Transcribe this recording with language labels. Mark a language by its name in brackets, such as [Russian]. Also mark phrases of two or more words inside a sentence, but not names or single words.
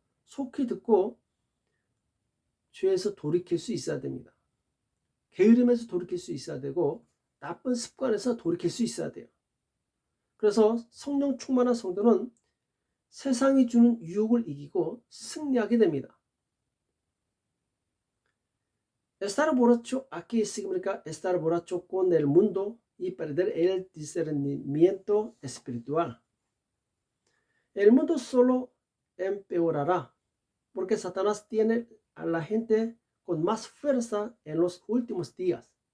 [Korean] 속히 듣고 죄에서 돌이킬 수 있어야 됩니다. 게으름에서 돌이킬 수 있어야 되고 나쁜 습관에서 돌이킬 수 있어야 돼요. 그래서 성령 충만한 성도는 세상이 주는 유혹을 이기고 승리하게 됩니다. [Spanish] Estar borracho aquí significa estar borracho con el mundo y perder el discernimiento espiritual. El mundo solo empeorará porque Satanás tiene a la gente con más fuerza en los últimos días.